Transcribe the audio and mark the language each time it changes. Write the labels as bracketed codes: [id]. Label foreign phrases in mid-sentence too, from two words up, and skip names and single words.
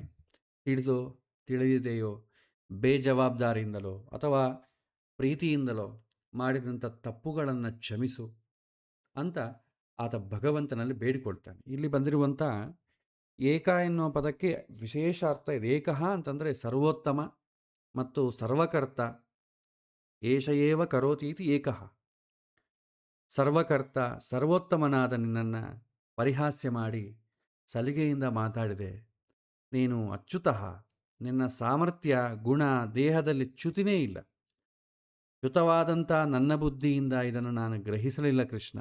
[kn] ತಿಳಿದಿದೆಯೋ ಬೇಜವಾಬ್ದಾರಿಯಿಂದಲೋ ಅಥವಾ ಪ್ರೀತಿಯಿಂದಲೋ ಮಾಡಿದಂಥ ತಪ್ಪುಗಳನ್ನು ಕ್ಷಮಿಸು ಅಂತ ಆತ ಭಗವಂತನಲ್ಲಿ ಬೇಡಿಕೊಳ್ತಾನೆ. ಇಲ್ಲಿ ಬಂದಿರುವಂಥ ಏಕ ಎನ್ನುವ ಪದಕ್ಕೆ ವಿಶೇಷ ಅರ್ಥ ಇದೆ. [sa] ಏಕಃ [kn] ಅಂತಂದರೆ ಸರ್ವೋತ್ತಮ, ಮತ್ತು [sa] ಸರ್ವಕರ್ತ ಏಷ ಏವ ಕರೋತೀತಿ ಏಕಃ. [kn] ಸರ್ವಕರ್ತ ಸರ್ವೋತ್ತಮನಾದ ನಿನ್ನನ್ನು ಪರಿಹಾಸ್ಯ ಮಾಡಿ ಸಲಿಗೆಯಿಂದ ಮಾತಾಡಿದೆ. ನೀನು ಅಚ್ಯುತಃ, ನಿನ್ನ ಸಾಮರ್ಥ್ಯ ಗುಣ ದೇಹದಲ್ಲಿ ಚ್ಯುತಿನೇ ಇಲ್ಲ. ಚ್ಯುತವಾದಂಥ ನನ್ನ ಬುದ್ಧಿಯಿಂದ ಇದನ್ನು ನಾನು ಗ್ರಹಿಸಲಿಲ್ಲ ಕೃಷ್ಣ.